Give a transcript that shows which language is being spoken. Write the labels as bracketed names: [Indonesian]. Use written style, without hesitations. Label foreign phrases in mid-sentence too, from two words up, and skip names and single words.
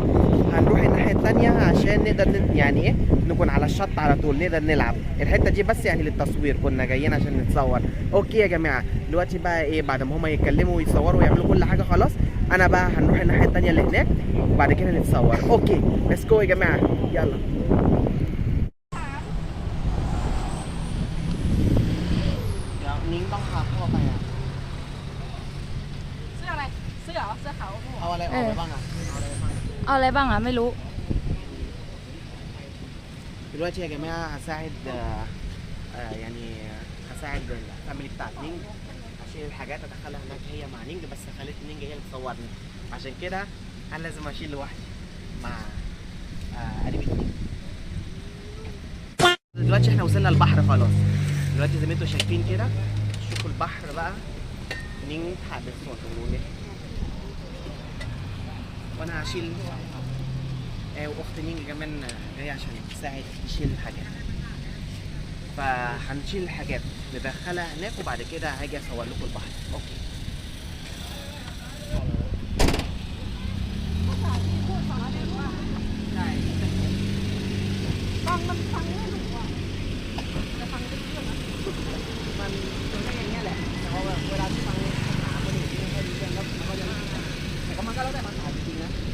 [Arabic] هنروح الناحيه التانية عشان نقدر يعني ايه نكون على الشط على طول، نقدر نلعب. الحته دي بس يعني للتصوير، كنا جايين عشان نتصور. اوكي يا جماعه، دلوقتي بقى ايه بعد ما هما يتكلموا ويصوروا ويعملوا كل حاجه خلاص، انا بقى هنروح الناحيه التانية اللي هناك وبعد كده نتصور. [English] okay let's go [Arabic] يا جماعه، يلا. [Thai] นิ้งต้องพาพ่อไปอ่ะเสื้ออะไรเสื้อขาวเอาอะไรออกไปบ้างอ่ะ เอาอะไรบ้างอ่ะไม่รู้ [Arabic] دلوقتي يا جماعه هساعد يعني هساعد الفاميلي بتاعت نينج، اشيل الحاجات ادخلها هناك هي مع نينج، بس خليت نينج هي اللي تصورني، عشان كده انا لازم اشيل لوحدي مع قريبة نينج. دلوقتي احنا وصلنا البحر خلاص. دلوقتي زي ما انتوا شايفين كده، شوفوا البحر بقى. نينج حابب صوت ولونه، وانا هشيل واخت نينج كمان جايه عشان تساعد تشيل الحاجات، فهنشيل الحاجات ندخلها هناك وبعد كده هاجي اصور لكم البحر. [Thai] اوكي มันเป็นแค่อย่างเงี้ยแหละแต่ว่าเวลาที่ฟังหาคนอื่นที่ไม่ค่อยดีเรื่องแล้วมันก็จะไม่ถ่ายแต่ก็มันก็แล้วแต่มันถ่ายจริงๆนะ